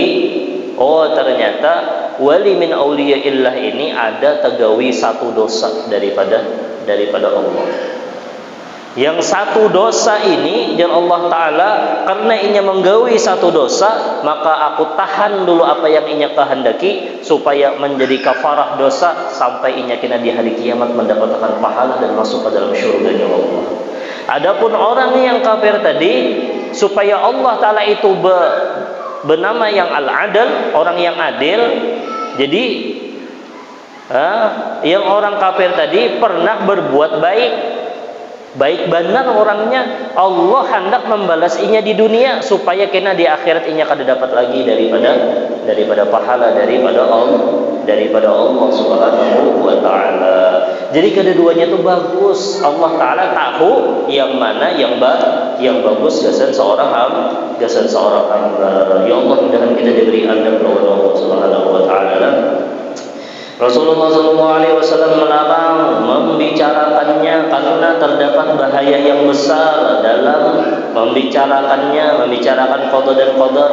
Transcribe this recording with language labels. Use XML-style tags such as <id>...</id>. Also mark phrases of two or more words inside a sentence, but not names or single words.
<bjn>Oh, ternyata wali</bjn> <ar>min auliyaillah</ar> <bjn>ini ada tegawi satu dosa daripada Allah. Yang satu dosa ini dan Allah Ta'ala karena inya menggawi satu dosa, maka aku tahan dulu apa yang inya kehendaki supaya menjadi kafarah dosa sampai inya kena di hari kiamat mendapatkan pahala dan masuk ke dalam syurganya Allah.</bjn> <id>Adapun orang yang kafir tadi, supaya Allah Ta'ala itu bernama yang al-adil, orang yang adil.</id> <bjn>Jadi yang orang kafir tadi pernah berbuat baik benar orangnya, Allah hendak membalas inya di dunia supaya kena di akhirat inya kada dapat lagi daripada pahala daripada Allah</bjn> <ar>Subhanahu wa Ta'ala.</ar> <bjn>Jadi kedua-duanya itu bagus. Allah Ta'ala tahu yang mana yang bagus gasan seorang hamba.</bjn> <id>Ya Allah, mudah-mudahan kita diberi adab oleh Allah</id> <ar>Subhanahu wa Ta'ala.</ar> <id>Rasulullah SAW melarang membicarakannya karena terdapat bahaya yang besar dalam membicarakan qada dan qadar.</id>